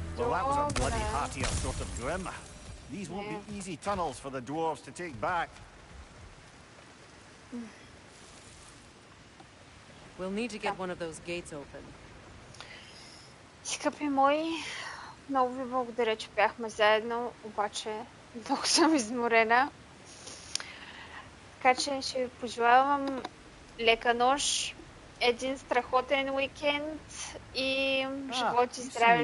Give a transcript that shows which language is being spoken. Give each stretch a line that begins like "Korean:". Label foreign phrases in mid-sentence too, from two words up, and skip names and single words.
English: that was a bloody heartier sort of grim. These won't be easy tunnels for the dwarves to take back. We'll need to get one of those gates open.
Bulgarian: Скъпи мои, много ви благодаря, че бяхме заедно, обаче много съм изморена. Така че ще ви пожелавам лека нощ, един страхотен уикенд и живот и здраве.